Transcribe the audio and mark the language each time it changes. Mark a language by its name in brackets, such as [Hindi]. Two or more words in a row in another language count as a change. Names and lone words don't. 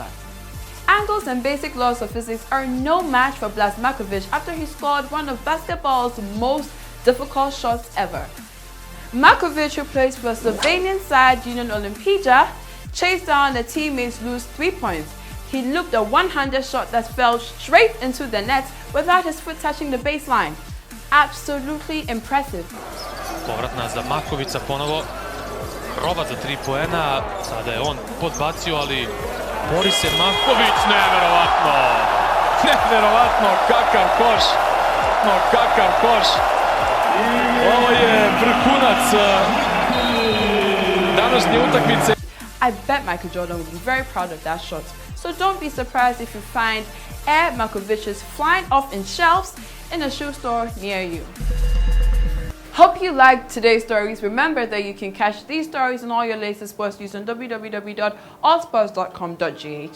[English] Angles and basic laws of physics are no match for Blazmakovic after he scored one of basketball's most difficult shots ever. Makovic, who plays for Slovenian side Union Olimpija, chased down the teammates' loose 3 points. He looped a one-hander shot that fell straight into the net without his foot touching the baseline. Absolutely impressive. [Serbian] Povratna za Makovića ponovo. Proba za 3 poena. Sada je on podbacio, ali bori se Maković. Neverovatno! Neverovatno! Kakav koš! No, kakav koš! Ovo je vrhunac današnje utakmice. [English] I bet Michael Jordan would be very proud of that shot. So don't be surprised if you find Air Makovic's flying off in shelves in a shoe store near you. Hope you liked today's stories. Remember that you can catch these stories and all your latest sports news on www.allsports.com.gh.